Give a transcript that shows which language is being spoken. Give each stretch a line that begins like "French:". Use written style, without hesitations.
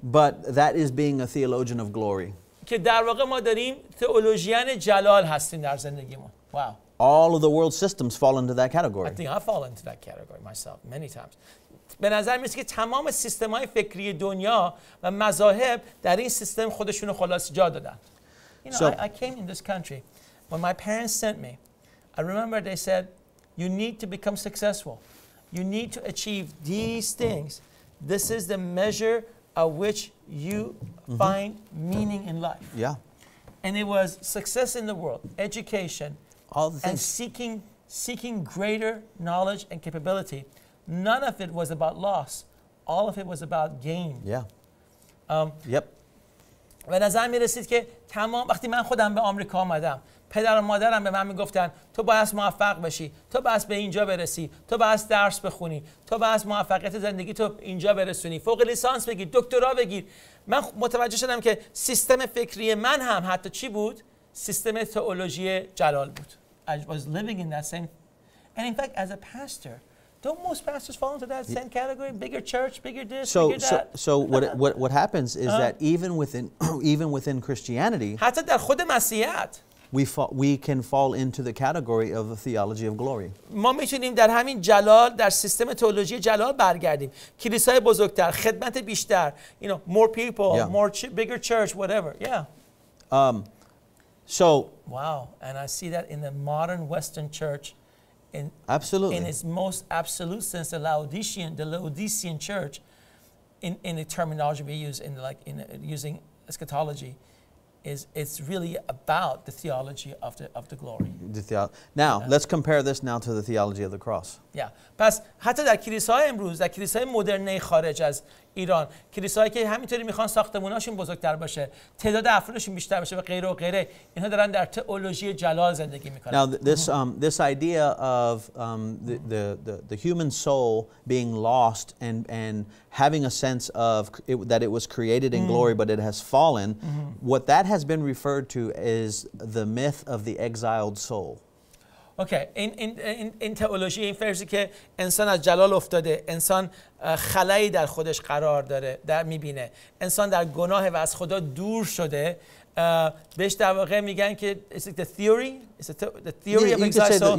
English: But that is being a theologian of glory.
Persian: که در واقع ما داریم تئولوژیان جلال هستیم در زندگیمون.
English: Wow. All of the world systems fall into that I category. think I fall into that category myself many times.
Persian: به نظر میاد که تمام سیستم‌های فکری دنیا و مذاهب در این سیستم خودشونو خلاص جا دادن.
English: You know, I came in this country when my parents sent me. I remember they said, "You need to become successful. You need to achieve these things. This is the measure of which you find meaning in life." Yeah. And it was success in the world, education, All the and things. seeking greater knowledge and capability. None of it was about loss. All of it was about gain. Yeah. Yep.
Persian: به نظر می رسید که تمام وقتی من خودم به آمریکا آمدم، پدر و مادرم به من میگفتن تو باید موفق بشی، تو باید به اینجا برسی، تو باید درس بخونی، تو باید موفقیت زندگی تو اینجا برسونی، فوق لیسانس بگیر، دکترا بگیر. من متوجه شدم که سیستم فکری من هم حتی چی بود؟ سیستم تئولوژی جلال بود.
English: I was living in that same. And in fact, as a pastor, don't most pastors fall into that same category? Bigger church, bigger this, bigger that. So what happens is that even within Christianity,
Persian: حتی در خود مسیحیت
English: we can fall into the category of the theology of glory.
Persian: ما میتونیم در همین جلال، در سیستم تئولوژی جلال برگردیم. کلیسای بزرگتر، خدمت بیشتر,
English: you know, more people, bigger church, whatever. Yeah. So wow, and I see that in the modern Western church, absolutely, in its most absolute sense, the Laodicean church, in the terminology we use, using eschatology, it's really about the theology of the glory. Now, let's compare this now to the theology of the cross. Yeah.
Persian: پس حتی در کلیساهای امروز، در کلیساهای مدرن خارج از ایران، کلیساهایی که همینطوری میخوان ساختموناشون بزرگتر باشه، تعداد افرادشون بیشتر باشه و غیره و غیره، اینها دارن در تئولوژی جلال زندگی میکنن.
English: Now, this idea of the human soul being lost and having a sense of that it was created in glory, but it has fallen, what that has been referred to is the myth of the exiled soul.
Persian: اوکی، این تئولوژی، این فرضی که انسان از جلال افتاده، انسان خلایی در خودش قرار داره، در میبینه، انسان در گناه و از خدا دور شده، بهش در واقع میگن که
English: it's the theory, the theory of exiled soul.